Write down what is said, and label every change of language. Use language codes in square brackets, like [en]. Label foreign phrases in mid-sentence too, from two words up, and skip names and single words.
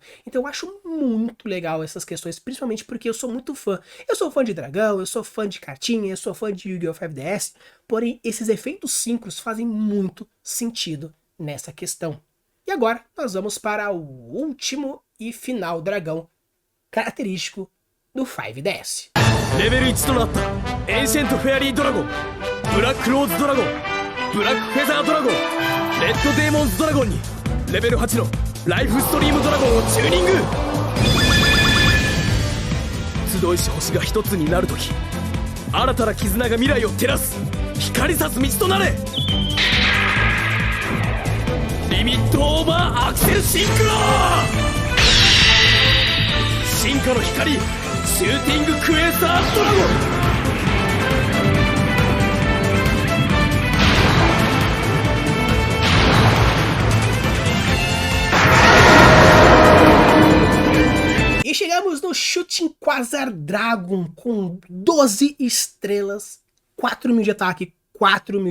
[pt] Então eu acho muito legal essas questões, principalmente porque eu sou muito fã. Eu sou fã de dragão, eu sou fã de cartinha, eu sou fã de Yu-Gi-Oh! 5DS, porém esses efeitos síncronos fazem muito sentido nessa questão. E agora nós vamos para o último e final dragão característico do 5DS. [ja] Level 1となった Ancient Fairy Dragon, Black Rose Dragon, Black Feather Dragon, Red Demons Dragon にレベル8のライフストリームドラゴンをチューニング。集いし星が一つになるとき、新たな絆が未来を照らす光さす道となれ。リミットオーバーアクセルシンクロ、進化の光シューティングクエーサードラゴン。 [pt] E chegamos no Shooting Quasar Dragon com 12 estrelas, 4.000 de ataque, 4.000